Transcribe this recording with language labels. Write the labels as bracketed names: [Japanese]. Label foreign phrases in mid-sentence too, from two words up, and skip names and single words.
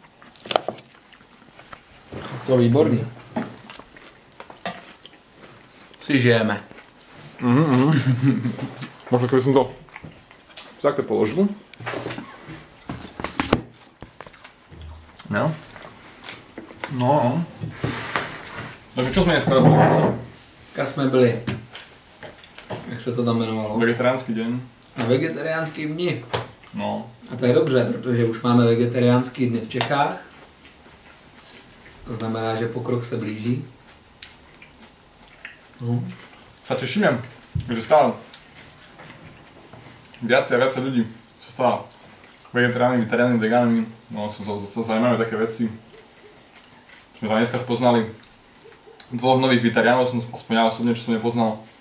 [Slovak] To výborný. Si žijeme. Možno keby som to takto položil. No. Takže čo sme dneska robili? [Czech] Dneska jsme byli, jak se to tam jmenovalo? [Slovak] Vegetariánsky deň. [Czech] Na vegetariánský dni. No. A to je dobře, protože už máme vegetariánský dny v Čechách. To znamená, že pokrok se blíží. [Slovak] Sa tešíme, že stále viac a viac ľudí sa stáva vegetariánmi, vegetariánmi, vegánmi. No, sa zaujímavé také veci. Sme tam dneska spoznali dvoch nových vegetariánov, som aspoň ja osobne, čo som nepoznal.